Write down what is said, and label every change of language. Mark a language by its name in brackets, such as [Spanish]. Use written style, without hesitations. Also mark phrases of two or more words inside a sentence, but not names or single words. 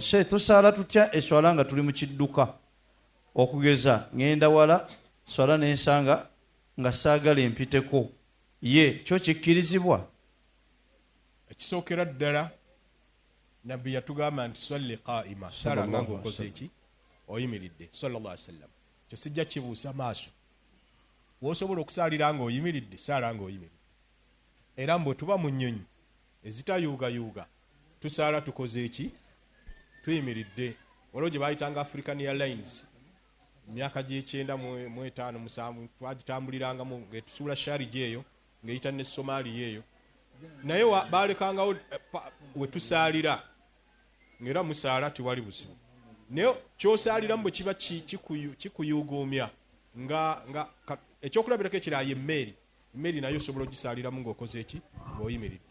[Ganda] Tusaala tutya eswala nga tuli mu kidduka okugeza ngenda wala swala n'ensanga nga saagala empiteko kyo kikkirizibwa? Ekisookera ddala nabbi yatugamba nti [Arabic] salli qaima [Ganda] sala nga ng'okoze eki oyimiridde [Arabic] sallallahu alaihi wasallam. [Ganda] Kyo sijja kibuusa maaso w'osobola okusaalira nga oyimiridde saala nga oyimiridde era mbwe tuba mu nnyonyi ezitayuugayuuga tusaala tukoze eki tuyimiridde. Waliwo gye baayitanga African Airlines emyaka gy'ekyenda mu etaano musanvu twagitambulirangamu ng'etusuula Sharjah eyo ng'eyita ne Somalia eyo naye baalekangawo we tusaalira ng'era musaala tiwali buzibu naye kyosaaliramu bwe kiba kikuyuuguumya nga ekyokulabirako ekiraayo emmeeri nayo osobola ogisaaliramu ng'okoze eki ng'oyimiridde.